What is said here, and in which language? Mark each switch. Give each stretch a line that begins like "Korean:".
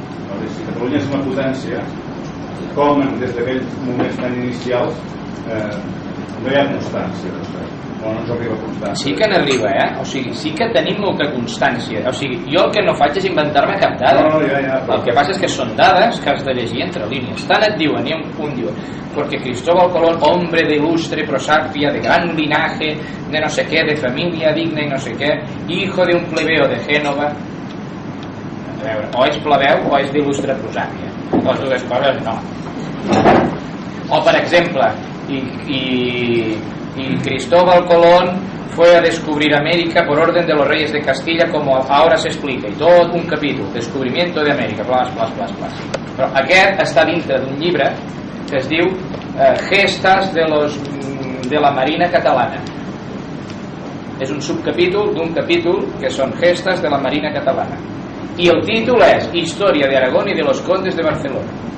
Catalan: Si Catalunya és una potència, com des d'aquells moments tan inicials no hi ha constància d'això, o no ens arriba constància. Sí que n'arriba, o sigui, sí que tenim molta constància. O sigui, jo el que no faig és inventar-me cap dada. El que passa és que són dades que has de llegir entre línies. Tant et diuen, i un diu,
Spanish: porque Cristóbal Colón, hombre de ilustre prosapia, de gran linaje, de no sé qué, de familia digna y no sé qué, hijo de un plebeo de Génova.
Catalan: A veure, o és plebeu o és d'il·lustre prosàpia. Les dues coses no. O per exemple,
Spanish: y Cristóbal Colón fue a descubrir América por orden de los reyes de Castilla, como ahora se explica, y
Catalan: tot un capítol,
Spanish: descubrimiento de América, blas.
Catalan: Però aquest està dintre d'un llibre que es diu Gestas de la Marina Catalana. És un subcapítol d'un capítol que són Gestas de la Marina Catalana, i el títol és Història de Aragón i de los Condes de Barcelona.